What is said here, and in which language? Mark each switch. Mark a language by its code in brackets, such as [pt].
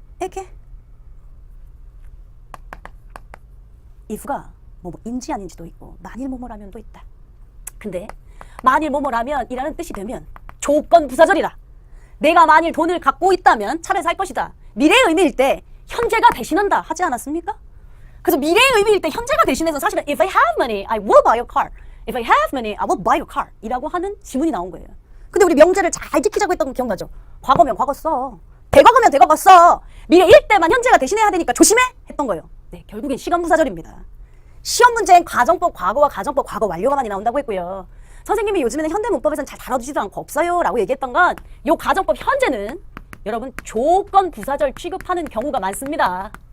[ko] 이렇게 if가 뭐인지 아닌지도 있고 만일 뭐뭐라면도 있다. 근데 만일 뭐뭐라면 이라는 뜻이 되면 조건 부사절이라. 내가 만일 돈을 갖고 있다면 차를 살 것이다. 미래의 의미일 때 현재가 대신한다 하지 않았습니까? 그래서 미래의 의미일 때 현재가 대신해서 사실은 [en] if I have money, I will buy a car. If I have money, I will buy a car. [ko] 이라고 하는 지문이 나온 거예요. 근데 우리 명제를 잘 지키자고 했던 거 기억나죠? 과거면 과거 써. 대과거면 대과거 써. 미래일 때만 현재가 대신해야 되니까 조심해! 했던 거예요. 네, 결국엔 시간부사절입니다. 시험 문제엔 가정법 과거와 가정법 과거 완료가 많이 나온다고 했고요. 선생님이 요즘에는 현대문법에서는 잘 다뤄주지도 않고 없어요 라고 얘기했던 건 요 가정법 현재는 여러분 조건 부사절 취급하는 경우가 많습니다.